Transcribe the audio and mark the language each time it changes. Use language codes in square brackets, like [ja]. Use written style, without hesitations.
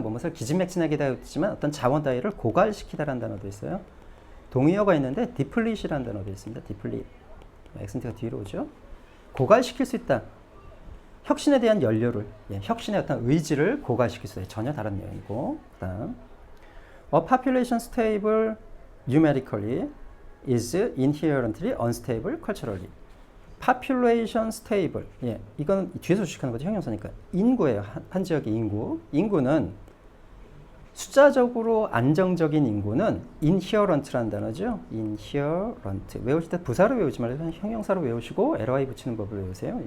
[ko] 무엇을 기진맥진하게 했지만 어떤 자원 따위를 고갈시키다라는 단어도 있어요. 동의어가 있는데 deplete이라는 단어도 있습니다. deplete. 액센트가 뒤로 오죠. 고갈시킬 수 있다. 혁신에 대한 연료를, 혁신의 어떤 의지를 고갈시킬 수 있다. 전혀 다른 내용이고. 그다음, [en] a population stable numerically is inherently unstable culturally. population stable. [ko] 이건 뒤에서 주식하는 거죠. 형용사니까. 인구예요. 한 지역의 인구. 인구는 숫자적으로 안정적인 인구는 inherent라는 단어죠. [en] inherent. [ko] 외우실 때 부사로 외우지 말고 형용사로 외우시고 ly 붙이는 법을 외우세요.